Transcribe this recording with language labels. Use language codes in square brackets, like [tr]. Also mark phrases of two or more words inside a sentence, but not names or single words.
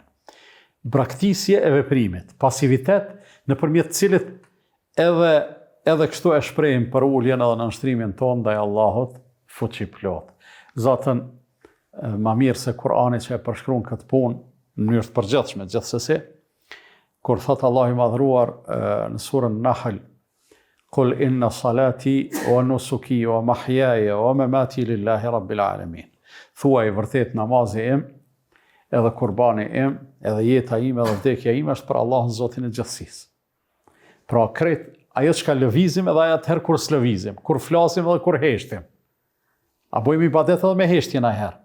[sq] Braktisje e veprimit, pasivitet nëpërmjet cilit edhe kështu e shprehim për uljen edhe nënshtrimin ton ndaj Allahut fuqiplot. Zatën, ma mirë se Kurani që e përshkruan këtë punë në mënyrë të përgjithshme, gjithsesi, kur thot Allah i madhruar në surën Nahl, [ar] قل إن صلاتي ونسكي ومحياي ومماتي لله رب العالمين. [sq] Thuaj vërtet namazi im, edhe kurbani im, edhe jeta ime, edhe vdekja ime është për Allahun Zotin e gjithësisë. Pra krejt ajo çka lëvizim edhe ajo atëherë kur s'lëvizim, kur flasim edhe kur heshtim. A bëjmë ibadet edhe me heshtje na herë?